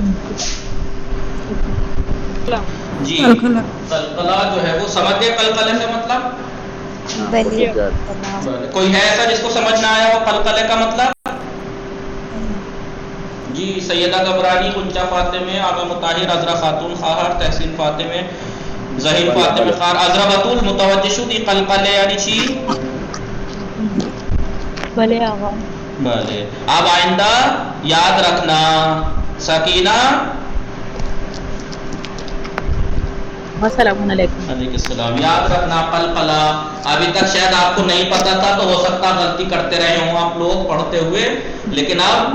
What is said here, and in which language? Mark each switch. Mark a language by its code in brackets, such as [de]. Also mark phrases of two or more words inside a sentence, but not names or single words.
[ur] جی قلقلہ جو ہے وہ سمجھ گئے قلقلہ کا مطلب؟ بلی کوئی ہے ایسا جس کو سمجھ نہ آیا ہو قلقلہ کا مطلب؟ [fa] جی سیدہ گبرانی، کنچا فاطمہ، آغا مطاہر، عذرا خاتون خواہر، تحسین فاطمہ، ظہیر فاطمہ خار، عذرا بطول متوجہ شدی قلقلہ یعنی چی؟ بھلے آغا بھلے۔ [ur] اب آئندہ یاد رکھنا سکینہ، [ar] السلام علیکم، علیکم السلام، [ur] یاد رکھنا قلقلہ ابھی تک شاید آپ کو نہیں پتا تھا تو ہو سکتا غلطی کرتے رہے ہوں آپ لوگ پڑھتے ہوئے، لیکن اب